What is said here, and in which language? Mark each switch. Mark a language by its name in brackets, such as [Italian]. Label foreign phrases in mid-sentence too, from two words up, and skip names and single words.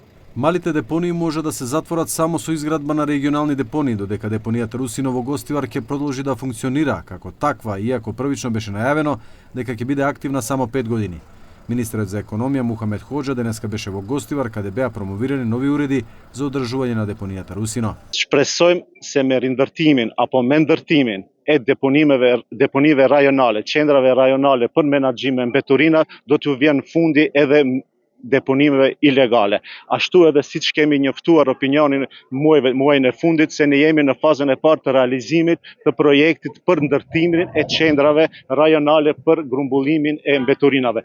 [Macedonian] Малите депонии може да се затворат само со изградба на регионални депонии, додека депонијата Русино во Гостивар ќе продолжи да функционира како таква, иако првично беше најавено дека ќе биде активна само 5 години. Министерот за економија Мухамед Хоџа денеска беше во Гостивар, каде беа промовирани нови уреди за одржување на депонијата Русино. [Albanian] Shpresojmë se me rindërtimin apo me ndërtimin e deponive rajonale, qendrave rajonale për menaxhim me mbeturina, do t'ju vjen fundi edhe deponimeve ilegale. Ashtu edhe siç kemi njoftuar opinionin muajin e fundit se ne jemi në fazën e parë të realizimit të projektit për ndërtimin e qendrave rajonale për grumbullimin e mbeturinave.